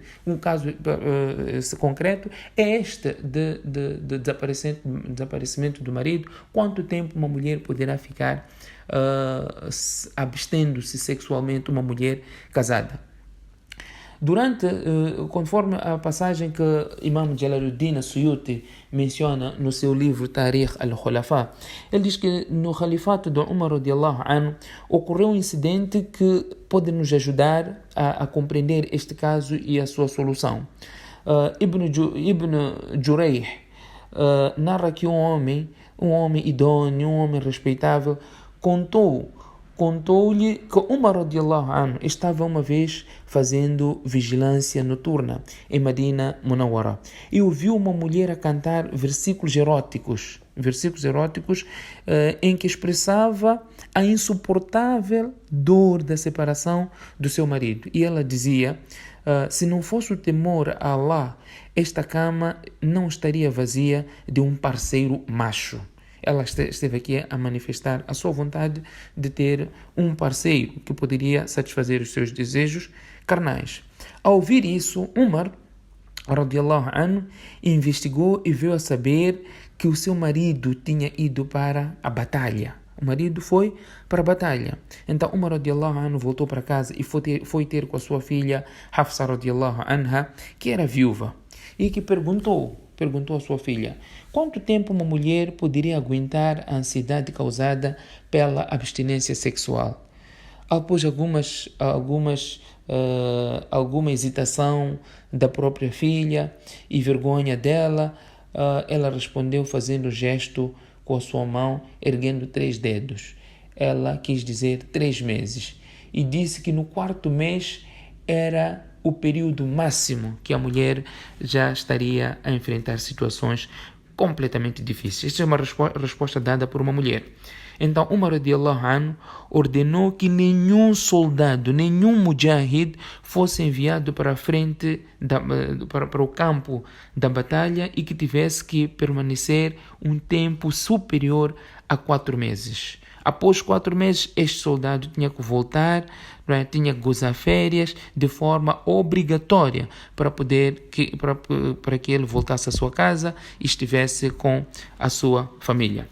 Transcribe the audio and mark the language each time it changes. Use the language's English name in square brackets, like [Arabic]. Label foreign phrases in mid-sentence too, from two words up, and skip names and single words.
[Portuguese] Um caso concreto é este de desaparecimento do marido. Quanto tempo uma mulher poderá ficar abstendo-se sexualmente, uma mulher casada? Conforme a passagem que Imam Jalaluddin Suyuti menciona no seu livro Tarikh al-Khulafa, ele diz que no califato de Umar [Arabic] رضي الله عنه [Portuguese] ocorreu um incidente que pode nos ajudar a compreender este caso e a sua solução. Ibn Jurayh narra que um homem idôneo, um homem respeitável, contou-lhe que Umar [Arabic] رضي الله عنه [Portuguese] estava uma vez fazendo vigilância noturna em Medina Munawwara e ouviu uma mulher a cantar versículos eróticos em que expressava a insuportável dor da separação do seu marido. E ela dizia, se não fosse o temor a Allah, esta cama não estaria vazia de um parceiro macho. Ela esteve aqui a manifestar a sua vontade de ter um parceiro que poderia satisfazer os seus desejos carnais. Ao ouvir isso, [Arabic] Umar, رضي الله عنه, [Portuguese] investigou e veio a saber que o seu marido tinha ido para a batalha. O marido foi para a batalha. Então Umar [Arabic] رضي الله عنه [Portuguese] voltou para casa e foi ter com a sua filha Hafsa [Arabic] رضي الله عنها, [Portuguese] que era viúva, e que perguntou à sua filha quanto tempo uma mulher poderia aguentar a ansiedade causada pela abstinência sexual. Após alguma hesitação da própria filha e vergonha dela, ela respondeu fazendo gesto com a sua mão, erguendo 3 dedos. Ela quis dizer 3 meses e disse que no 4º mês era o período máximo que a mulher já estaria a enfrentar situações completamente difíceis. Esta é uma resposta dada por uma mulher. Então, Umar [Arabic] رضي الله عنه [Portuguese] ordenou que nenhum soldado, nenhum mujahid fosse enviado para a frente, para o campo da batalha e que tivesse que permanecer um tempo superior a 4 meses. Após 4 meses, este soldado tinha que voltar, tinha que gozar férias de forma obrigatória para que ele voltasse à sua casa e estivesse com a sua família.